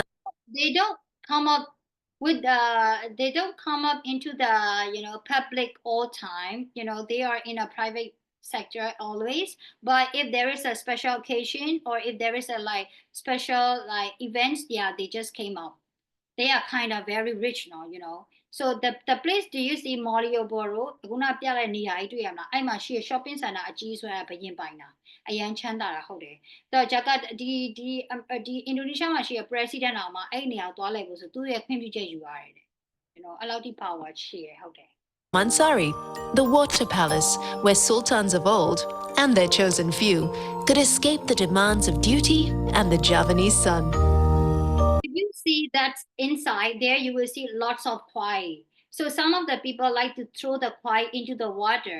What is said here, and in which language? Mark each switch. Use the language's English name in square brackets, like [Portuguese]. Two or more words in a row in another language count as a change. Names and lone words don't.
[English] They don't come up with they don't come up into the public all time. They are in a private sector always. But if there is a special occasion or if there is a special events, yeah, they just came up. They are kind of very rich now. So the place do you see Malioboro [Burmese] ခုနပြတဲ့နေရာကြီးတွေ့ရမလားအဲ့မှာရှိရ [English] shopping center [Burmese] အကြီးဆိုရဘရင်ပိုင်တာအရန်ချမ်းသာတာဟုတ်တယ်တော့ဂျာကဒီအင်ဒိုနီးရှားမှာရှိရ president အောင်မှာအဲ့နေရာကိုသွားလိုက်ဖို့ဆိုသူ့ရဲ့ခွင့်ပြုချက်ယူရတယ်တဲ့အဲ့လောက်ထိ power ရှိရဟုတ်တယ် [English] Mansari, the water palace where sultans of old and their chosen few could escape the demands of duty and the Javanese sun. If you see that's inside there, you will see lots of kwai. So some of the people like to throw the kwai into the water.